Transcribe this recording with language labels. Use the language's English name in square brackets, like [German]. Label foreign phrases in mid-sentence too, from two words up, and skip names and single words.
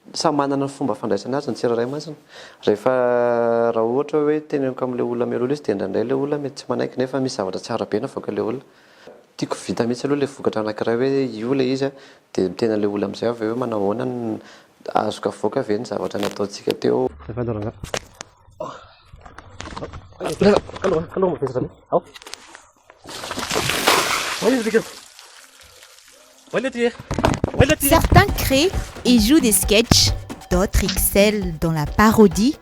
[Malagasy] samy manana ny fomba fandraisana azy ny tsirairay masina. Rehefa raha ohatra hoe teneniko amin'ilay olona mialoha izy dia indraindray ilay olona mety tsy manaiky nefa misy zavatra tsara be navoaka ilay olona. Tiako vita mihitsy aloha ilay vokatra anankiray hoe io ilay izy dia mitena ilay olona amin'izay avy hoe manao ahoana ny azoka avoaka ve ny zavatra nataontsika teo. [French] Certains créent et jouent des sketchs, d'autres excellent dans la parodie.